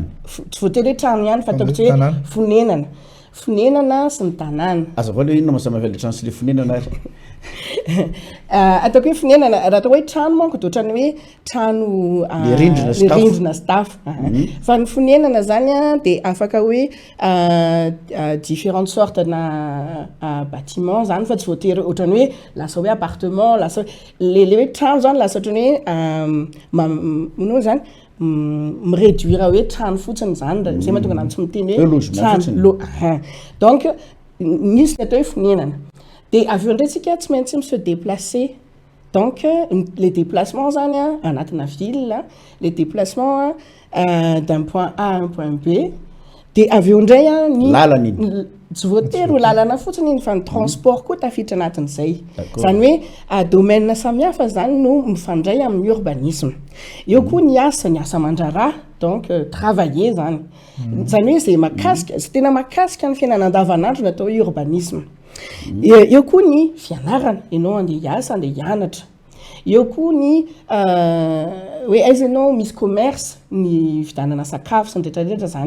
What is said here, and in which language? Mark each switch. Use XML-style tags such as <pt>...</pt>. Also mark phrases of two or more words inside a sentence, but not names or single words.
<mg>Tsy voatery hoe trano ihany fa ataoko hoe fonenana. Fonenana sy ny tanàna. Azafady hoe inona mahasamihafa le trano sy le fonenana? Ataoko hoe fonenana raha atao hoe trano manko dia ohatrany hoe trano le rindrina sy tafo. Fa ny fonenana zany dia afaka hoe</mg> <fr>différentes sortes</fr> <mg>na bâtiment zany fa tsy voatery ohatrany hoe lasa hoe appartement lasa le hoe trano zany lasa ohatrany hoe zany réduire hoe trano fotsiny zany zay mahatonga anany tsy miteny hoe trano. Donc nisy le atao hoe fonenana. Dia avy eo ndraitsika tsy maintsy</mg> <fr>se déplacer. Donc les déplacements</fr> <mg>zany anatina</mg> <fr>ville, les déplacements d'un point A à un point B.</fr> <mg>Dia avy eo ndray ny lalany tsy voatery ho lalana fotsiny fa ny transport koa tafiditra anatin'izay. Zany hoe domaine samihafa zany no mifandray amin'ny urbanisme. Eo koa ny asa mandraraha</mg> <fr>donc travailler</fr> <mg>zany. Zany hoe zay makasika sy tena makasika ny fiainana andavanandro no atao hoe urbanisme. Eo koa ny fianarana ianao andeha hiasa andeha hianatra. Eo koa ny hoe aiza ianao misy commerce ny vidanana sakafo sy ny rehetrarehetra zany.</mg>